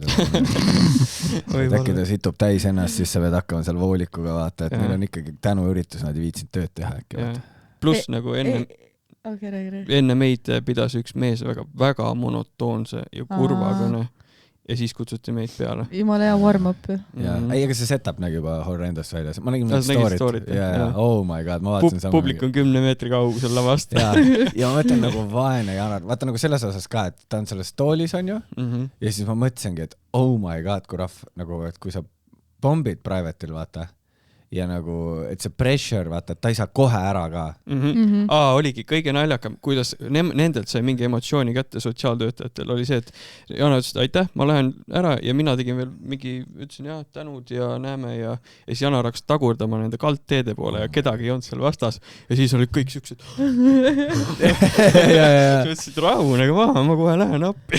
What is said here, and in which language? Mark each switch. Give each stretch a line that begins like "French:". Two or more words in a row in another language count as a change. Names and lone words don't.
Estonian: Äkki ta situb täis ennast, siis sa pead hakkama seal voolikuga vaata, et meil on ikkagi tänuüritus, nad ei viitsinud tööd teha äkki. Pluss nagu enne meid pidas üks mees väga monotoonse ja kurva kõne. Ja siis kutsuti meid peale. Jumala hea warm-up. Ei, aga see setup nägi juba horrendous välja. Ma nägin need storit.
English: Oh my god,
Estonian: ma vaatasin samal. Publik on 10 meetri kaugusel lavast. Ja ma mõtlen nagu vaene Janar. Vaata nagu selles osas ka, et ta on selles toolis, on ju. Ja siis ma mõtlesingi, et
English: oh my god,
Estonian: kui rahv, nagu, et kui sa bombid private'il, vaata. Ja nagu, et see pressure, vaata, et ta ei saa kohe ära ka. Oligi kõige naljakam, kuidas nendelt sai mingi emotsiooni kätte sotsiaaltöötajatel, oli see, et Jana ütles, et aitäh, ma lähen ära ja mina tegin veel ütlesin tänud ja näeme ja siis Jana hakkas tagurdama nende kaldteede poole ja kedagi ei olnud seal vastas ja siis olid kõik siuksed ütlesid rahunege maha, ma kohe lähen appi.